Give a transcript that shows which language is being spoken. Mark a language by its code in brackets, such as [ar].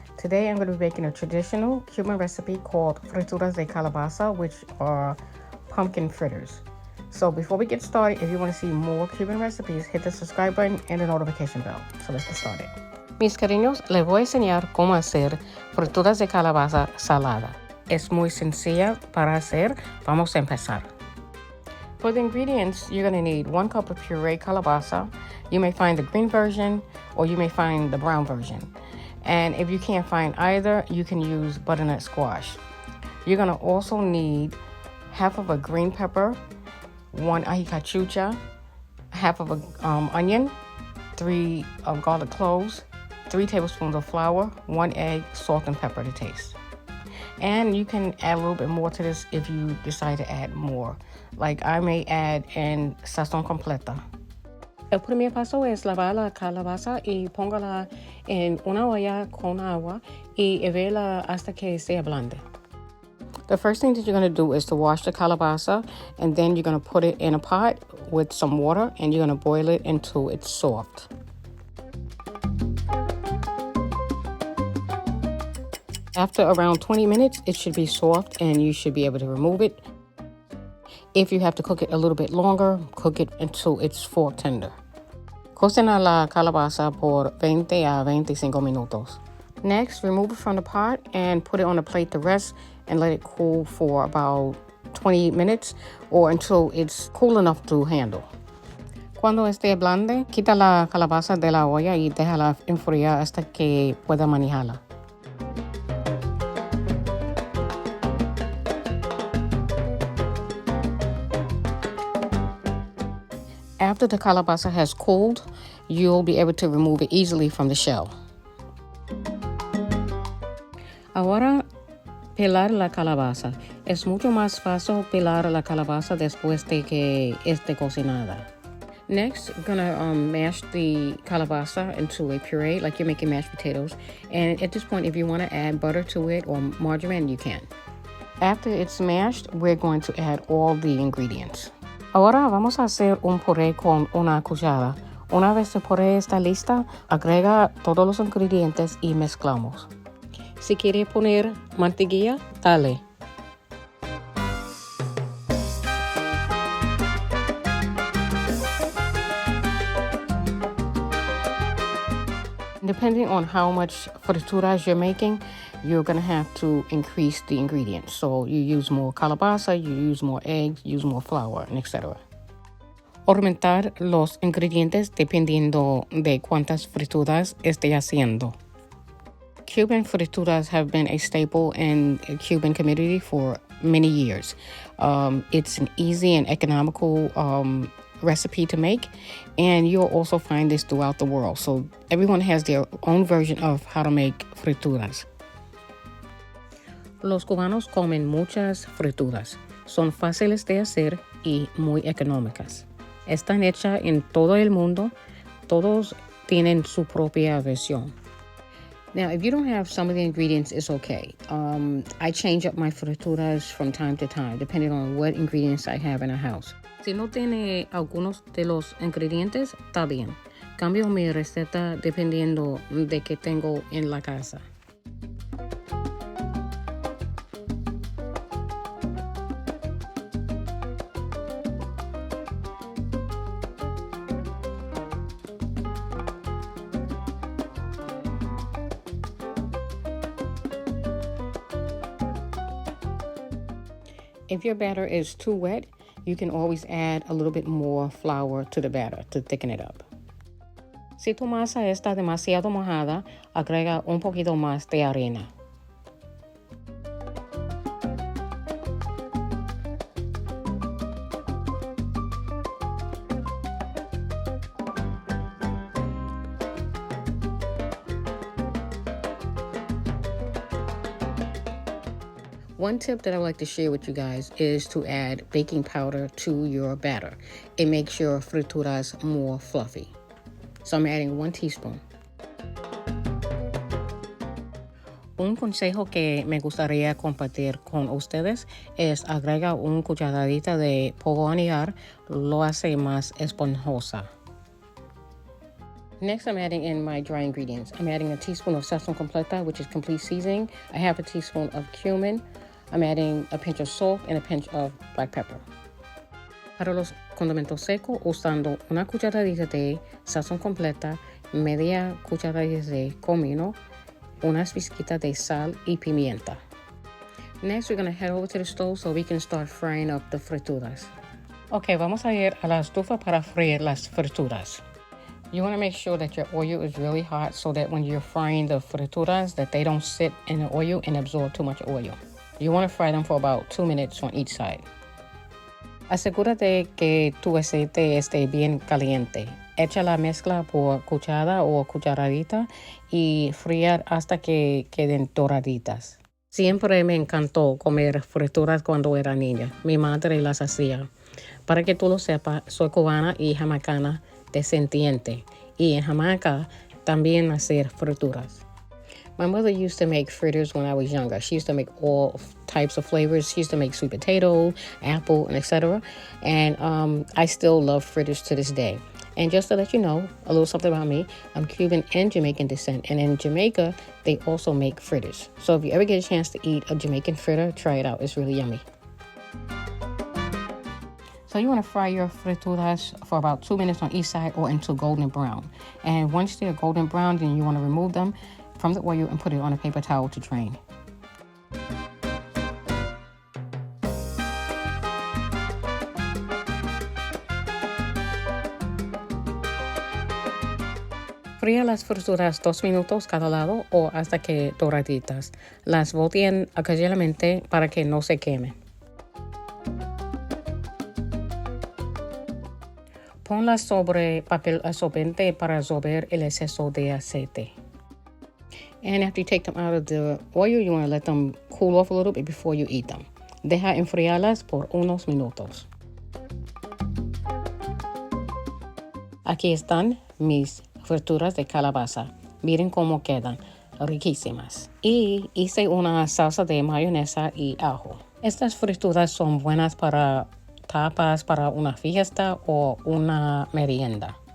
[en] Today I'm going to be making a traditional Cuban recipe called Frituras de Calabaza, which are pumpkin fritters. So before we get started, if you want to see more Cuban recipes, hit the subscribe button and the notification bell. So let's get started. [es] Mis cariños, les voy a enseñar cómo hacer frituras de calabaza salada. Es muy sencilla para hacer. Vamos a empezar. [en] For the ingredients, you're going to need 1 cup of puree calabaza. You may find the green version or you may find the brown version. And if you can't find either, you can use butternut squash. You're going to also need half of a green pepper, 1 ají cachucha, half of a onion, 3 garlic cloves, 3 tablespoons of flour, 1 egg, salt and pepper to taste. And you can add a little bit more to this if you decide to add more. Like I may add in Sazon completa. [es] El primer paso es lavar la calabaza y póngala en una olla con agua y hervirla hasta que sea blanda. [en] The first thing that you're going to do is to wash the calabaza, and then you're going to put it in a pot with some water and you're going to boil it until it's soft. After around 20 minutes, it should be soft and you should be able to remove it. If you have to cook it a little bit longer, cook it until it's fork tender. [es] Cocina la calabaza por 20 a 25 minutos. [en] Next, remove it from the pot and put it on a plate to rest and let it cool for about 20 minutes or until it's cool enough to handle. [es] Cuando esté blande, quita la calabaza de la olla y déjala enfriar hasta que pueda manejarla. [en] After the calabaza has cooled, you'll be able to remove it easily from the shell. [es] Ahora, pelar la calabaza. Es mucho más fácil pelar la calabaza después de que esté cocinada. [en] Next, you're gonna mash the calabaza into a puree like you're making mashed potatoes. And at this point, if you want to add butter to it or margarine, you can. After it's mashed, we're going to add all the ingredients. [es] Ahora vamos a hacer un puré con una cuchara. Una vez el puré está lista, agrega todos los ingredientes y mezclamos. Si quiere poner mantequilla, dale. [en] Depending on how much frituras you're making, you're going to have to increase the ingredients. So you use more calabaza, you use more eggs, use more flour, and etc. [es] Aumentar los ingredientes dependiendo de cuántas frituras esté haciendo. [en] Cuban frituras have been a staple in the Cuban community for many years. It's an easy and economical recipe to make, and you'll also find this throughout the world. So everyone has their own version of how to make frituras. [es] Los cubanos comen muchas frituras. Son fáciles de hacer y muy económicas. Están hechas en todo el mundo. Todos tienen su propia versión. [en] Now, if you don't have some of the ingredients, it's okay. I change up my frituras from time to time, depending on what ingredients I have in a house. [es] Si no tiene algunos de los ingredientes, está bien. Cambio mi receta dependiendo de qué tengo en la casa. [en] If your batter is too wet, you can always add a little bit more flour to the batter to thicken it up. [es] Si tu masa está demasiado mojada, agrega un poquito más de harina. [en] One tip that I would like to share with you guys is to add baking powder to your batter. It makes your frituras more fluffy. So I'm adding 1 teaspoon. [es] Un consejo que me gustaría compartir con ustedes es agregar una cucharadita de polvo hornear, lo hace más esponjosa. [en] Next, I'm adding in my dry ingredients. I'm adding a teaspoon of Sazon completa, which is complete seasoning, a half a teaspoon of cumin. I'm adding a pinch of salt and a pinch of black pepper. [es] Para los condimentos secos, usando una cucharadita de Sazon completa, media cucharadita de comino, unas pizquitas de sal y pimienta. [en] Next, we're going to head over to the stove so we can start frying up the frituras. [es] Okay, vamos a ir a la estufa para freír las frituras. [en] You want to make sure that your oil is really hot so that when you're frying the frituras, that they don't sit in the oil and absorb too much oil. You want to fry them for about 2 minutes on each side. [es] Asegúrate que tu aceite esté bien caliente. Echa la mezcla por cuchara o cucharadita y fríe hasta que queden doraditas. Siempre me encantó comer frituras cuando era niña. Mi madre las hacía. Para que tú lo sepas, soy cubana y jamaicana descendiente. Y en Jamaica también hacer frituras. [en] My mother used to make fritters when I was younger. She used to make all types of flavors. She used to make sweet potato, apple, and etc. And I still love fritters to this day. And just to let you know, a little something about me, I'm Cuban and Jamaican descent. And in Jamaica, they also make fritters. So if you ever get a chance to eat a Jamaican fritter, try it out. It's really yummy. So you want to fry your frituras for about 2 minutes on each side or until golden brown. And once they're golden brown, then you want to remove them from the oil and put it on a paper towel to drain. [es] Fría las frituras 2 minutos cada lado o hasta que doraditas. Las volteen ocasionalmente para que no se quemen. Ponlas sobre papel absorbente para absorber el exceso de aceite. [en] And after you take them out of the oil, you want to let them cool off a little bit before you eat them. [es] Deja enfriarlas por unos minutos. Aquí están mis frituras de calabaza. Miren cómo quedan, riquísimas. Y hice una salsa de mayonesa y ajo. Estas frituras son buenas para tapas, para una fiesta o una merienda.